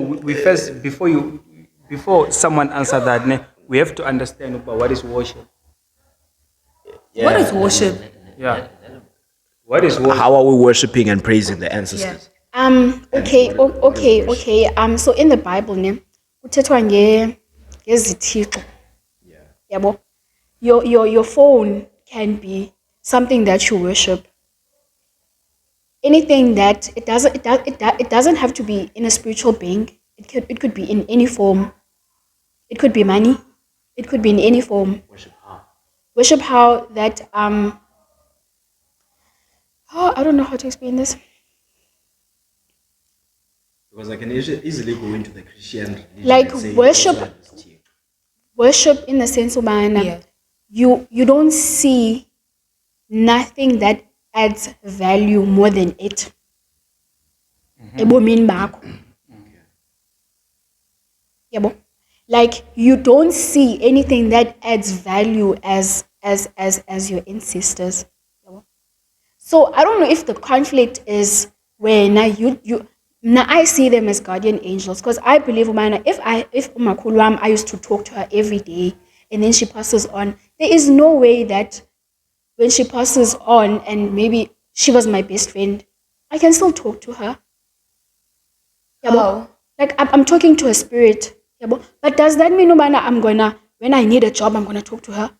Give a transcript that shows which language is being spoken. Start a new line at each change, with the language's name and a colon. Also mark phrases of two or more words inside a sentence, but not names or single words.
English: We first before someone answer that, ne, we have to understand about what is worship. Yeah. What is worship? Yeah. What is worship? How are we worshiping and praising the ancestors? Okay. So in the Bible,
Zulu: ne, kuthethwa ngezithixo. Yabo.
English: Your phone can be something that you worship. Anything that it doesn't have to be in a spiritual being. It could be in any form. It could be money. It could be in any form. Worship how that oh, I don't know how to explain this. Because I can easily go into the Christian religion Like and say, worship in the sense of Yeah. you don't see nothing that adds value more than it.
Zulu: Ebomini bakho. Yabo.
English: Like you don't see anything that adds value as your ancestors.
Zulu: Yabo.
English: So I don't know if the conflict is where now now I see them as guardian angels because I believe if
Zulu: umakhulu wami,
English: I used to talk to her every day and then she passes on, there is no way that when she passes on and maybe she was my best friend, I can still talk to her.
Zulu: Yabo.
English: How? Like I'm talking to a spirit.
Zulu: Yabo.
English: But does that mean when I need a job, I'm gonna talk to her?